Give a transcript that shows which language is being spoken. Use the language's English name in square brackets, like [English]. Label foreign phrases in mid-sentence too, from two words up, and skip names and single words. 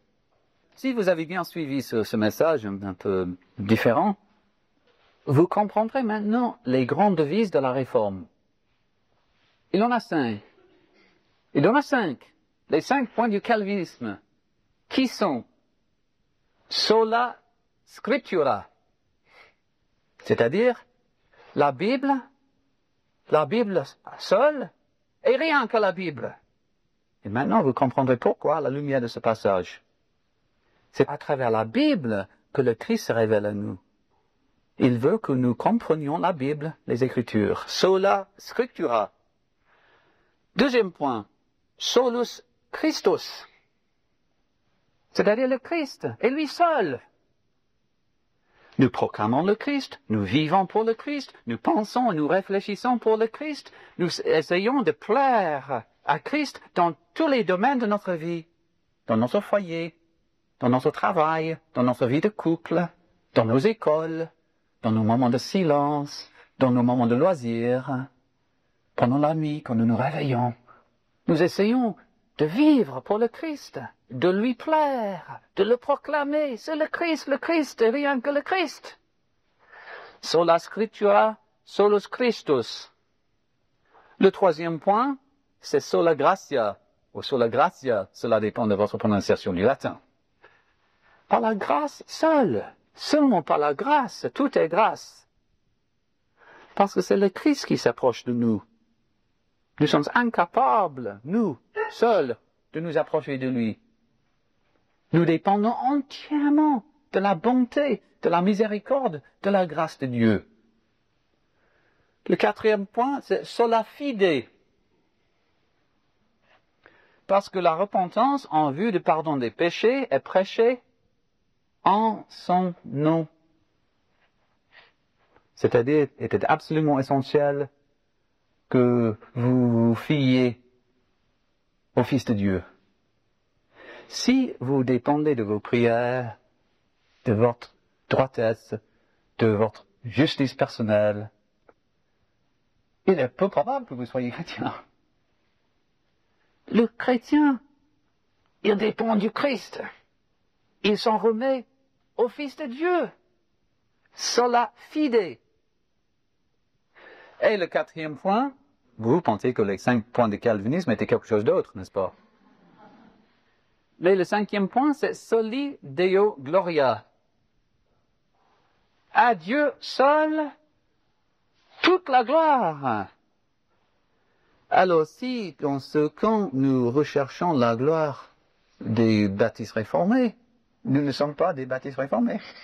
[French] Si vous avez bien suivi ce message un peu différent, vous comprendrez maintenant les grandes devises de la Réforme. Il en a 5. Il en a 5. Les 5 points du calvinisme. Qui sont [Latin] sola scriptura, [French] c'est-à-dire la Bible seule, et rien que la Bible. Et maintenant, vous comprendrez pourquoi à la lumière de ce passage. C'est à travers la Bible que le Christ se révèle à nous. Il veut que nous comprenions la Bible, les Écritures. [Latin] Sola scriptura. [French] Deuxième point, [Latin] solus Christus, [French] c'est-à-dire le Christ, et lui seul. Nous proclamons le Christ, nous vivons pour le Christ, nous pensons et nous réfléchissons pour le Christ, nous essayons de plaire à Christ dans tous les domaines de notre vie, dans notre foyer, dans notre travail, dans notre vie de couple, dans nos écoles, dans nos moments de silence, dans nos moments de loisirs, pendant la nuit quand nous nous réveillons. Nous essayons de vivre pour le Christ, de lui plaire, de le proclamer. C'est le Christ et rien que le Christ. [Latin] Sola scriptura, solus Christus. [French] Le troisième point, c'est [Latin] sola gratia, [French] ou [Latin] sola gratia, [French] cela dépend de votre prononciation du latin. Par la grâce seule, seulement par la grâce, tout est grâce. Parce que c'est le Christ qui s'approche de nous. Nous sommes incapables, nous, seuls, de nous approcher de lui. Nous dépendons entièrement de la bonté, de la miséricorde, de la grâce de Dieu. Le quatrième point, c'est [Latin] sola fide. [French] Parce que la repentance en vue du pardon des péchés est prêchée en son nom. C'est-à-dire, il était absolument essentiel que vous vous fiez au Fils de Dieu. Si vous dépendez de vos prières, de votre droitesse, de votre justice personnelle, il est peu probable que vous soyez chrétien. Le chrétien, il dépend du Christ. Il s'en remet au Fils de Dieu. [Latin] Sola fide. [French] Et le quatrième point, vous pensez que les 5 points de calvinisme étaient quelque chose d'autre, n'est-ce pas? Mais le 5e point, c'est [Latin] soli Deo gloria. [French] À Dieu seul, toute la gloire. Alors si, dans ce camp, nous recherchons la gloire des baptistes réformés, nous ne sommes pas des baptistes réformés.